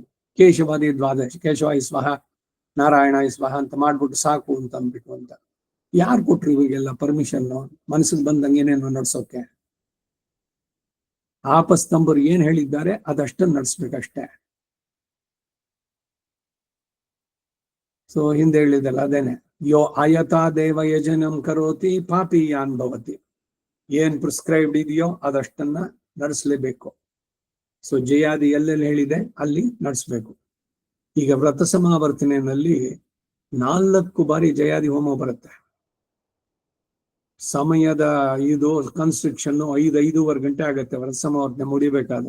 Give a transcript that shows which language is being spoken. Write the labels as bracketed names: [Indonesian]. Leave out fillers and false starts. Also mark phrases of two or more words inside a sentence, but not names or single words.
[Sanskrit] ಕೇಶವಾದಿ ದ್ವಾದಶ, ಕೇಶವಾಯ ಸ್ವಹ, ನಾರಾಯಣ ಸ್ವಹ [Kannada] ಅಂತ ಮಾಡ್ಬಿಟ್ಟು ಸಾಕು ಅಂತ ಅಂದ್ಬಿಟ್ಟು ಅಂತ. ಯಾರು ಕೊಟ್ರು ಇವಾಗೆಲ್ಲ ಪರ್ಮಿಷನ್? ಮನಸ್ಸಿಗೆ ಬಂದಂಗೆ ಏನೇನೋ ನಡ್ಸೋಕೆ. ಆಪಸ್ತಂಭರು ಏನ್ ಹೇಳಿದ್ದಾರೆ ಅದಷ್ಟನ್ನು ನಡ್ಸ್ಬೇಕಷ್ಟೇ. ಸೊ ಹಿಂದೆ ಹೇಳಿದಲ್ಲ ಅದೇನೆ, [Sanskrit] ಯೋ ಅಯತಾ ದೇವ ಯಜನಂ ಕರೋತಿ ಪಾಪಿಯಾನ್ ಭವತಿ. [Kannada] ಏನ್ ಪ್ರಿಸ್ಕ್ರೈಬ್ಡ್ ಇದೆಯೋ ಅದಷ್ಟನ್ನ ನಡೆಸಲೇಬೇಕು. ಸೊ ಜಯಾದಿ ಎಲ್ಲೆಲ್ಲಿ ಹೇಳಿದೆ ಅಲ್ಲಿ ನಡೆಸ್ಬೇಕು. ಈಗ ವ್ರತ ಸಮಾವರ್ತನೆಯಲ್ಲಿ 4 ಬಾರಿ ಜಯಾದಿ ಹೋಮ ಬರುತ್ತೆ. ಸಮಯದ ಇದು ಕನ್ಸ್ಟ್ರಿಕ್ಷನ್ 5-5.5 ಗಂಟೆ ಆಗತ್ತೆ ವ್ರತ ಸಮಾವರ್ತನೆ ಮುಡಿಬೇಕಾದ್ರೆ.